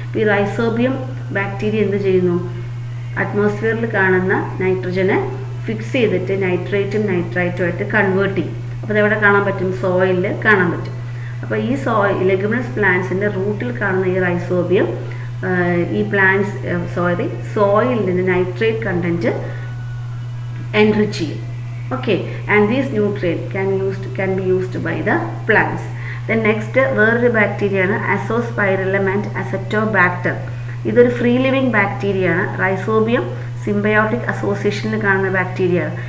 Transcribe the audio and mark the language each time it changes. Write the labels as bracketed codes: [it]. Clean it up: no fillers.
[ml] ഈ rhizobium bacteria എന്ത് ചെയ്യുന്നു? അറ്റ്മോസ്ഫിയറിൽ കാണുന്ന നൈട്രജനെ ഫിക്സ് ചെയ്തിട്ട് നൈട്രേറ്റും നൈട്രൈറ്റും ആയിട്ട് കൺവേർട്ട് ചെയ്യും. അപ്പോൾ അതെവിടെ കാണാൻ പറ്റും? സോയിലിൽ കാണാൻ പറ്റും. അപ്പോൾ ഈ ലെഗുമിനസ് പ്ലാന്റ്സിൻ്റെ റൂട്ടിൽ കാണുന്ന ഈ റൈസോബിയം ഈ പ്ലാന്റ്സ് സോയിലിൽ നിന്ന് നൈട്രേറ്റ് കണ്ടൻറ്റ് enrich ചെയ്യും. [en] Okay, and these nutrient can be used by the plants. Then next [ml] വേറൊരു ബാക്ടീരിയയാണ് അസോസ്പൈറിലം ആൻഡ് അസറ്റോബാക്ടർ. ഇതൊരു ഫ്രീ ലിവിങ് ബാക്ടീരിയയാണ്. റൈസോബിയം സിംബയോട്ടിക് അസോസിയേഷനിൽ കാണുന്ന ബാക്ടീരിയയാണ്.